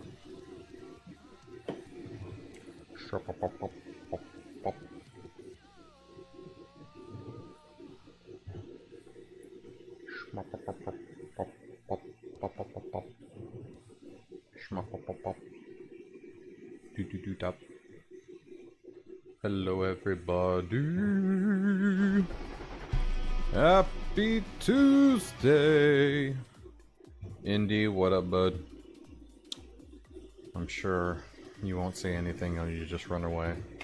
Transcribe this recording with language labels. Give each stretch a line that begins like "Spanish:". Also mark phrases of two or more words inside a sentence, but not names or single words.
English: Shop, pop, pop, pop, pop, pop. Shmop, pop, pop, pop, pop, pop, pop, pop, pop, pop. Shmop, pop, pop, pop. Do, do, do, tap. Hello, everybody. Happy Tuesday. Indy, what up, bud? I'm sure you won't say anything or you just run away.